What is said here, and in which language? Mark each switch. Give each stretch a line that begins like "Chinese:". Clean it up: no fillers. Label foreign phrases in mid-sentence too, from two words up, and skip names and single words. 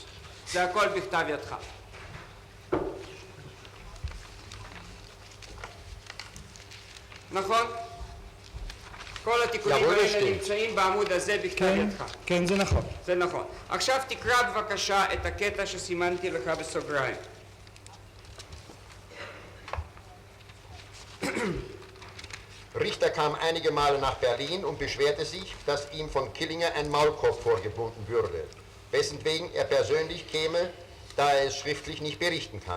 Hebrew: זה הכל בכתב ידך. נכון? כל התיקונים האלה נמצאים בעמוד הזה בכתב ידך. כן, זה נכון. זה נכון. עכשיו תקרא בבקשה את הקטע שסימנתי לך בסוגריים.
German: Richter kam einige Male nach Berlin und beschwerte sich, dass ihm von Killinger ein Maulkorb vorgebunden würde, weswegen er persönlich käme, da er es schriftlich nicht berichten kann.